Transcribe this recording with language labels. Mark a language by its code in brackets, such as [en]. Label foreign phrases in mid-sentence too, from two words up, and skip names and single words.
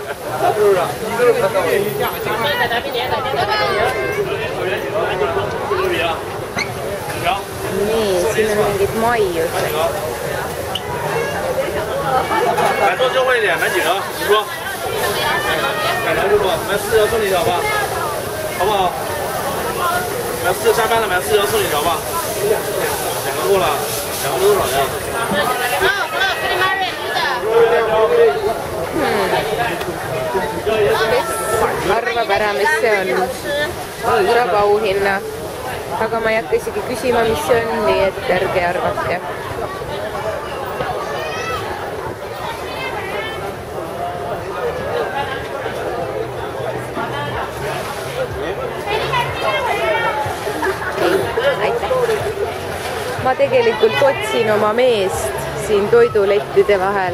[et] Nii, siin on mingid maiused. [zh] 买多优惠一点，买几个？你说，买2个多，买4条送你一条吧，好不好？买4下班了，买4条送你一条吧。2个过了，2个多少呀？ [et] Arvab ära, mis see on. Saab auhinna. Aga ma ei hakka isegi küsima, mis see on, nii et ärge arvake. Ma tegelikult otsin oma meest siin toidulettide vahel.